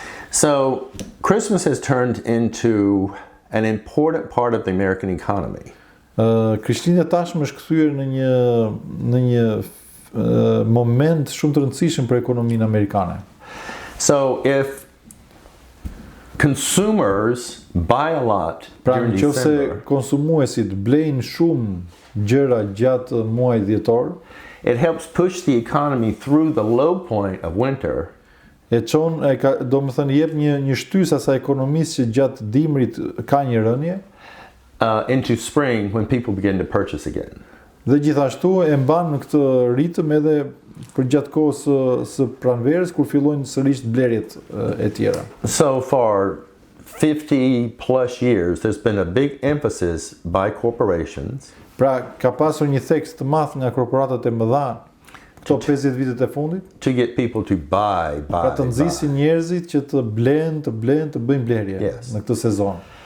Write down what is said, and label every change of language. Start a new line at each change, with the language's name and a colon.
English: So Christmas has turned into an important part of the American economy.
Albanian: Krishtlindja tashmë është kthyer në një moment shumë të rëndësishëm për ekonominë amerikane.
English: So if consumers buy a lot during December,
Albanian: nëse konsumuesit blejnë shumë gjëra gjatë muajit dhjetor,
English: it helps push the economy through the low point of winter.
Albanian: Domethënë jep një shtysë asaj ekonomisë që gjatë dimrit ka një rënje,
English: into spring when people begin to purchase again.
Albanian: Dhe gjithashtu e mban në këtë ritëm edhe për gjatë kohës së pranverës kur fillojnë sërish blerjet e tjera.
English: So for 50 plus years there's been a big emphasis by corporations.
Albanian: Pra ka pasur një theks të madh nga korporatat e mëdha këto 50 vitet e fundit
English: to get people to buy.
Albanian: Pra të nxisin njerëzit që të bëjnë blerje në këtë sezon.